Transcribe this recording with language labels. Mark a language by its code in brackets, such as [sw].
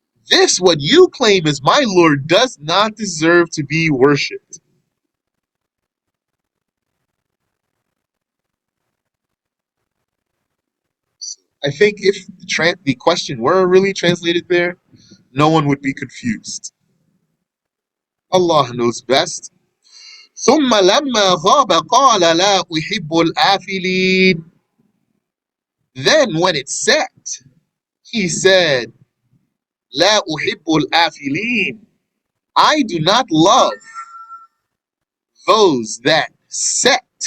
[en] This, what you claim is my Lord, does not deserve to be worshipped. I think if the question were really translated there, no one would be confused. Allah knows best. [ar] ثم لما غاب قال لا أحب الآفلين. [en] Then when it set, he said, [ar] لا أحب الآفلين. [en] I do not love those that set.